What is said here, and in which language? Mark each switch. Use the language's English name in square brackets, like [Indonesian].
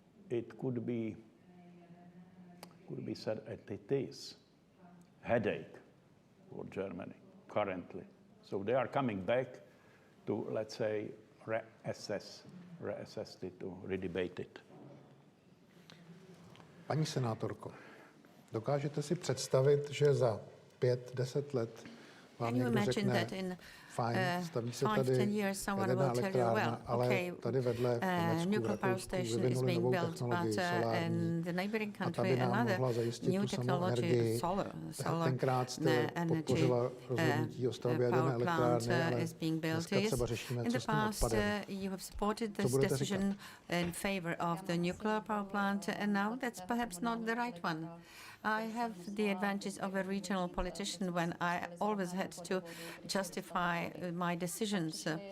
[English] It could be said that it is headache for Germany currently. So they are coming back to, let's say, reassess it, to redebate it. [Czech] Paní senátorko, dokážete si představit, že za 5-10 let vám někdo řekne, fajn, staví se tady jaderná elektrárna, ale tady vedle v Rakousku vyvinuli novou technologii solární a ta by nám mohla zajistit tu samou energii. Tenkrát jste podpořila rozhodnutí o stavbě jaderné elektrárny, ale dneska třeba řešíme, co s tím odpadem. Co budete říkat? [English] In favor of the nuclear power plant, and now that's perhaps not the right one. I have the advantage of a regional politician when I always had to justify my decisions.